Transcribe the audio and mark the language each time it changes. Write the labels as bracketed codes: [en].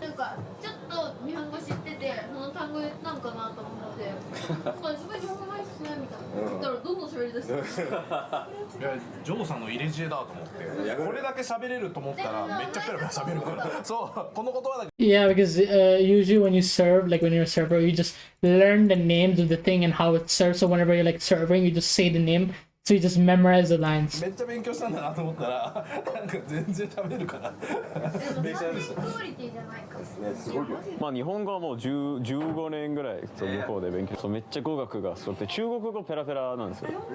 [ja] なんかちょっと日本語知っててその単語言ったんかなと思って、なんかすごい日本語ないっすねみたいな。だからどんどん喋り出して。いやジョーさんの入れ知恵だと思って。これだけ喋れると思ったらめっちゃペラペラ喋るから。そうこの言葉だけ。 [en] Yeah, because usually when you serve, like when you're a server, you just learn the names of the thing and how it's served. So whenever you're like serving, you just say the name. So you just memorize the lines. [ja] めっちゃ勉強したんだなと思ったらなんか全然喋れるから。めっちゃです。クオリティじゃないか。すごいよ。まあ日本語はもう15年ぐらい向こうで勉強。そうめっちゃ語学がすごくて中国語ペラペラなんですよ。